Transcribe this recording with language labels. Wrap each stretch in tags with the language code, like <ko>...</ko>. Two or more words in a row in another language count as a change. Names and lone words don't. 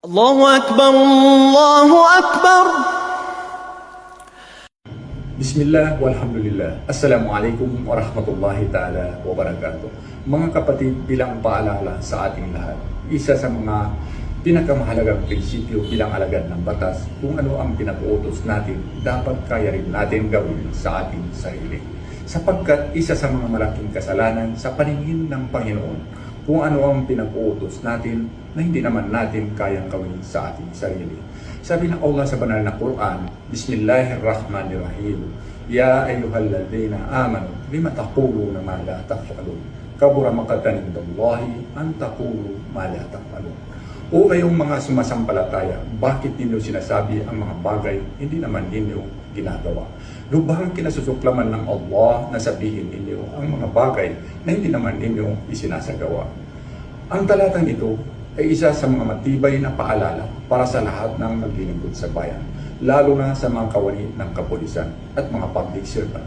<ar>الله أكبر الله أكبر. بسم الله والحمد لله. السلام عليكم ورحمة الله تعالى وبركاته.</ar> <tl>Mga kapatid, bilang paalala sa ating lahat, isa sa mga pinakamahalagang prinsipyo bilang alagad ng batas, kung ano ang pinag-uutos natin, dapat kaya rin natin gawin sa ating sarili. Sapagkat isa sa mga malaking kasalanan sa paningin ng Panginoon, kung ano ang pinag-uutos natin na hindi naman natin kayang gawin sa ating sarili. Sabi ng Allah sa banal na Quran, Bismillahirrahmanirrahim.</tl> <ar>يا أيها الذين آمنوا, لم تقولون ما لا تفعلون. كبر مقتا عند الله أن تقولوا ما لا تفعلون.</ar> <tl>O kayong mga sumasampalataya, bakit ninyo sinasabi ang mga bagay hindi naman ninyo ginagawa? Lubhang kinasusuklaman ng Allah na sabihin ninyo ang mga bagay na hindi naman ninyo isinasagawa. Ang talatang ito ay isa sa mga matibay na paalala para sa lahat ng naglilingkod sa bayan, lalo na sa mga kawani ng kapulisan at mga</tl> <en>public servant.</en>